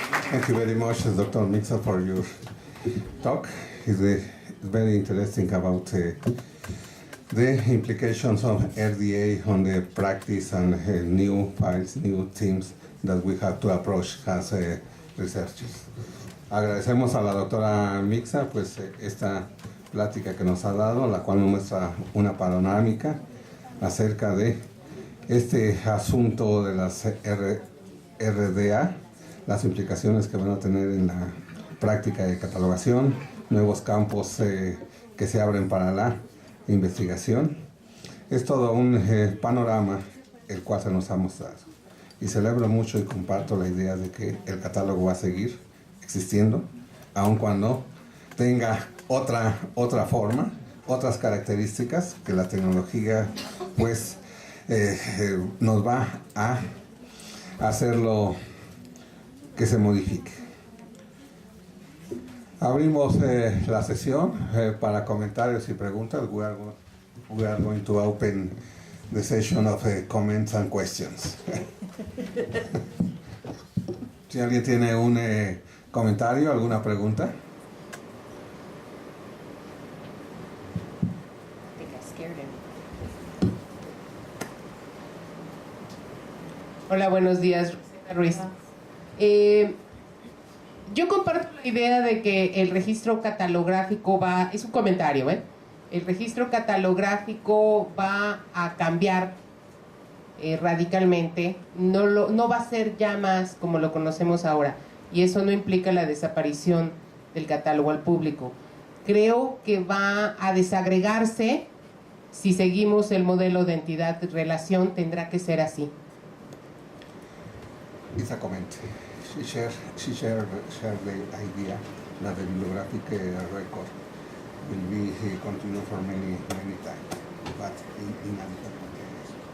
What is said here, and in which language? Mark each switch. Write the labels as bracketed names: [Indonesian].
[English] Thank you very much, Dr. Miksa, for your talk. It's very interesting about the implications of RDA on the practice and new files, new teams that we have to approach as researchers. [Spanish] Agradecemos a la doctora Miksa pues esta plática que nos ha dado, la cual nos muestra una panorámica acerca de este asunto de las RDA, las implicaciones que van a tener en la práctica de catalogación, nuevos campos que se abren para la investigación. Es todo un panorama el cual se nos ha mostrado. Y celebro mucho y comparto la idea de que el catálogo va a seguir existiendo, aun cuando tenga otra forma, otras características que la tecnología pues nos va a hacerlo que se modifique. Abrimos la sesión para comentarios y preguntas. [English] We are going to open the session of comments and questions. [Spanish] Si alguien tiene un comentario, alguna pregunta. [English] I think I scared him. [Spanish] Hola, buenos días, Ruiz. Yo comparto la idea de que el registro catalográfico es un comentario, el registro catalográfico va a cambiar radicalmente, no va a ser ya más como lo conocemos ahora, y eso no implica la desaparición del catálogo al público. creo que va a desagregarse. Si seguimos el modelo de entidad-relación, tendrá que ser así. [English] It's a comment. She shared the idea that the bibliographic record will be continued for many times, but in a different context.